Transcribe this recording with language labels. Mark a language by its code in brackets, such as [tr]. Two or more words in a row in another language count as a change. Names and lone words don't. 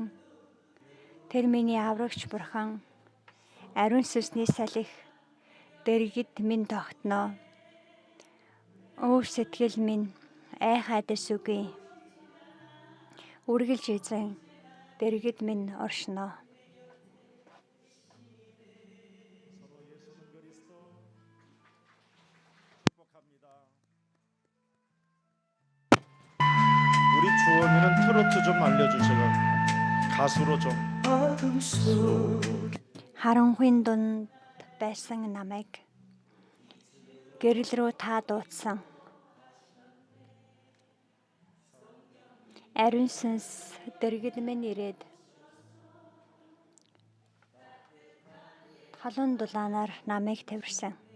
[mn] Тэр миний аврагч бурхан. Ариун сүнсний салхи дэргэд минь тогтноо. Өвөр сэтгэл минь айхайдас үгүй. Үргэлж эзэн дэргэд минь оршноо. [ko] 우리 주원이는 트로트 좀 알려주세요. 가수로 좀. [mn] Харанхуйн дунд байсан намайг гэрэл рүү та дуудсан. Ариун сүнс дэргэд минь ирээд халуун дулаанаар намайг тавьсан.